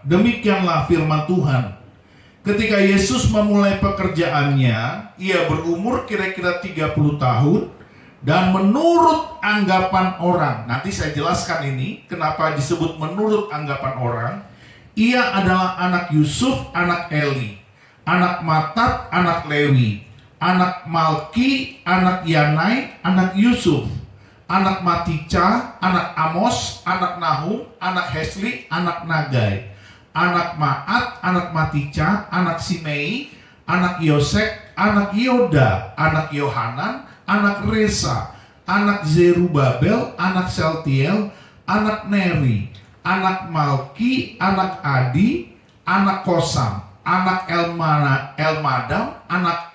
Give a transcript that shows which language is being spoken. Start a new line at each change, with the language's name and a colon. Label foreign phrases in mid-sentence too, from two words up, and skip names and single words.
Indonesian: Demikianlah firman Tuhan. Ketika Yesus memulai pekerjaannya, ia berumur kira-kira 30 tahun dan menurut anggapan orang, nanti saya jelaskan ini kenapa disebut menurut anggapan orang, ia adalah anak Yusuf, anak Eli, anak Matat, anak Lewi, anak Malki, anak Yanai, anak Yusuf, anak Matica, anak Amos, anak Nahum, anak Hesli, anak Nagai, anak Maat, anak Matica, anak Simei, anak Yosek, anak Yoda, anak Yohanan, anak Resa, anak Zerubabel, anak Shealtiel, anak Neri, anak Malki, anak Adi, anak Kosam, anak Elmadam, anak